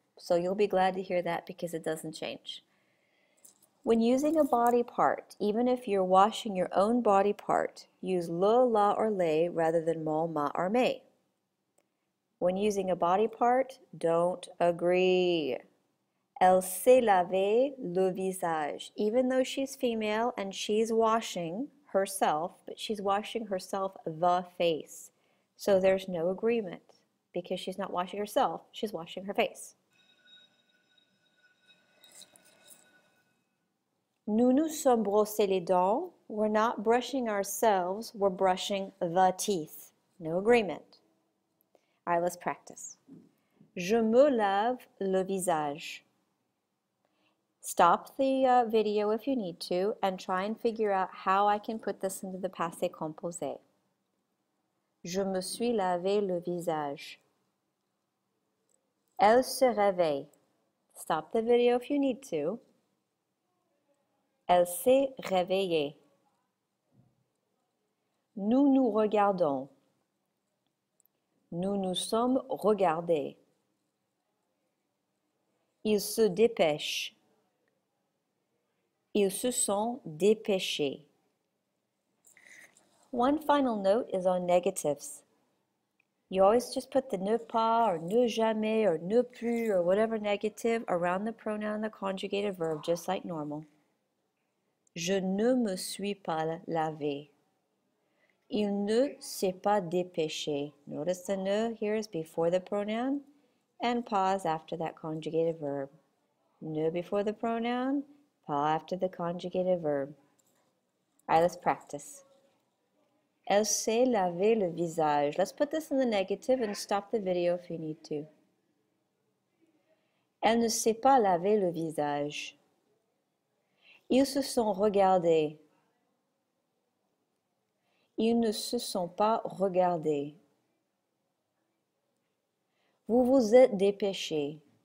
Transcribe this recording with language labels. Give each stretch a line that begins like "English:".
English: So you'll be glad to hear that because it doesn't change. When using a body part, even if you're washing your own body part, use le, la, or les rather than mon, ma, or mes. When using a body part, don't agree.
French: Elle s'est lavé le visage.
English: Even though she's female and she's washing herself, but she's washing herself the face. So there's no agreement because she's not washing herself, she's washing her face.
French: Nous nous sommes brossé les dents.
English: We're not brushing ourselves, we're brushing the teeth. No agreement. All right, let's practice.
French: Je me lave le visage.
English: Stop the video if you need to and try and figure out how I can put this into the passé composé.
French: Je me suis lavé le visage. Elle se réveille.
English: Stop the video if you need to.
French: Elle s'est réveillée. Nous nous regardons. Nous nous sommes regardés. Ils se dépêchent. Ils se sont dépêchés.
English: One final note is on negatives. You always just put the ne pas or ne jamais or ne plus or whatever negative around the pronoun, the conjugated verb, just like normal.
French: Je ne me suis pas lavé. Il ne s'est pas dépêché.
English: Notice the ne here is before the pronoun and pause after that conjugated verb. Ne before the pronoun, pas after the conjugated verb. All right, let's practice.
French: Elle s'est lavé le visage.
English: Let's put this in the negative and stop the video if you need to.
French: Elle ne s'est pas lavé le visage. Ils se sont regardés. Ils ne se sont pas regardés. Vous vous êtes dépêché.